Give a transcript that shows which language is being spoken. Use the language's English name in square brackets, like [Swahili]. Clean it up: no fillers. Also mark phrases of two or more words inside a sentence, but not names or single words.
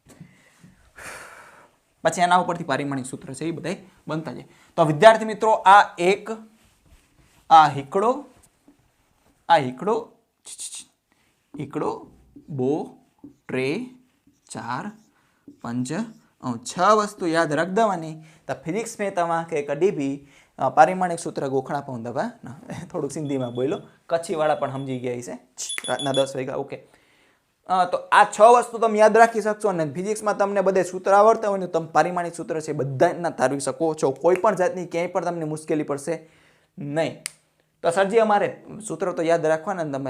[Gujarati] પછી એના ઉપરથી પારિમાણિક સૂત્ર છે એ બધા બનતા જાય. તો વિદ્યાર્થી મિત્રો, આ એક, આ [Kachhi] હીકડો, બો, ટ્રે, [Gujarati] 4, 5, 6 વસ્તુ યાદ રખ દેવાની. [Sindhi] તો ફિઝિક્સ में तव्हां खे कॾहिं बि पारिमाणिक सूत्र गोखणा पवंदव न. [Gujarati] થોડુંક સિંધીમાં બોલો, કચ્છી વાળા પણ સમજી ગયા છે. રાતના 10 વાગ્યા. ઓકે, તો આ 6 વસ્તુ તમે યાદ રાખી શકશો, અને ફિઝિક્સમાં તમને બધે સૂત્ર આવડતા હોય ને તમે પારિમાણિક સૂત્ર છે બધાના તારવી શકો છો. કોઈ પણ જાતની ક્યાંય પણ તમને મુશ્કેલી પડશે નહીં. તો સરજી અમારે સૂત્ર તો યાદ રાખવાના.